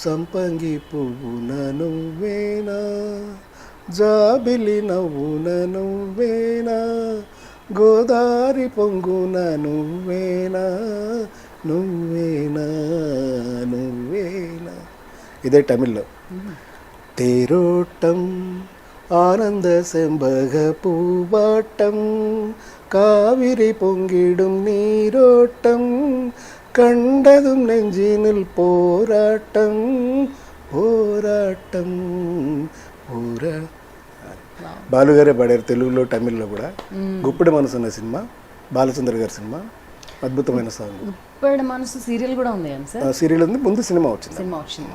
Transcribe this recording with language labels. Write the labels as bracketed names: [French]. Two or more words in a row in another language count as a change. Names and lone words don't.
[Telugu] సంపంగి పువ్వు నువ్వేనా, జాబిలి నవ్వున నువ్వేనా, గోదారి పొంగున నువ్వేనా, నువ్వేనా నువ్వేనా. ఇదే తమిళ్లో. [Tamil] தேரோட்டம் ஆனந்த செம்பக பூவாட்டம், காவிரி பொங்கிடும் நீரோட்டம், கண்டதும் நெஞ்சினில் போராட்டம், [Telugu] పోరాటం పోరా. బాలుగారే పాడారు తెలుగులో తమిళ్లో కూడా. గుప్పెడి మనసు అనే సినిమా, బాలచంద్ర గారి సినిమా, అద్భుతమైన సాంగ్. గుప్పెడి మనసు సీరియల్ కూడా ఉంది కదా సార్? సీరియల్ ఉంది, ముందు సినిమా వచ్చింది. సినిమా వచ్చింది.